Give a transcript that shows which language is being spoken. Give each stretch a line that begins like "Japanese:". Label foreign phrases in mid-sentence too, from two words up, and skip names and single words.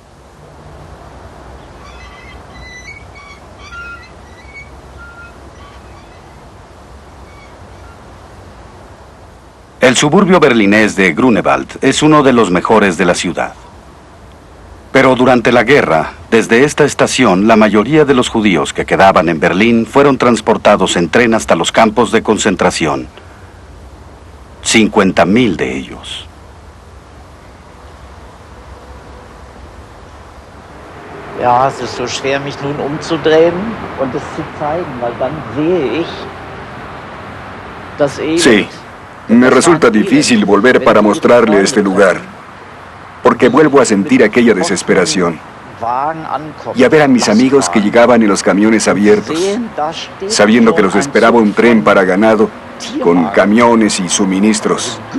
Spanish: El suburbio berlinés de Grunewald es uno de los mejores de la ciudad. Pero durante la guerra, desde esta estación, la mayoría de los judíos que quedaban en Berlín fueron transportados en tren hasta los campos de concentración. 50,000 de ellos.
German: Ja, es ist so schwer, mich nun umzudrehen und es zu zeigen, weil dann sehe ich das Elend.
Spanish: Sí, me resulta difícil volver para mostrarle este lugar, porque vuelvo a sentir aquella desesperación y a ver a mis amigos que llegaban en los camiones abiertos, sabiendo que los esperaba un tren para ganado con camiones y suministros.